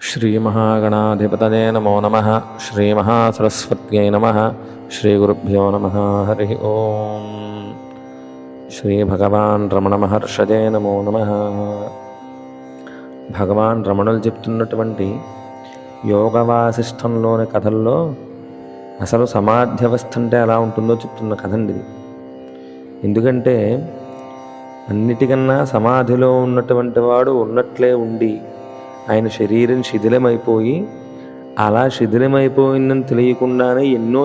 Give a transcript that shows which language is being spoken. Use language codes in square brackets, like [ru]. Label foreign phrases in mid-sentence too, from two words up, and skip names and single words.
[sa] श्रीमहागणाधिपतये नमो नमः। श्रीमहासरस्वत्यै नमः। श्रीगुरुभ्यो नमः। हरि ओम। श्रीभगवान् रमणमहर्षजे नमो नमः। [te] భగవాన్ రమణులు చెప్తున్నటువంటి యోగవాసిష్టంలోని కథల్లో అసలు సమాధ్యవస్థ అంటే ఎలా ఉంటుందో చెప్తున్న కథండి ఇది. ఎందుకంటే అన్నిటికన్నా సమాధిలో ఉన్నటువంటి వాడు ఉన్నట్లే ఉండి ఆయన శరీరం శిథిలమైపోయి అలా శిథిలమైపోయిందని తెలియకుండానే ఎన్నో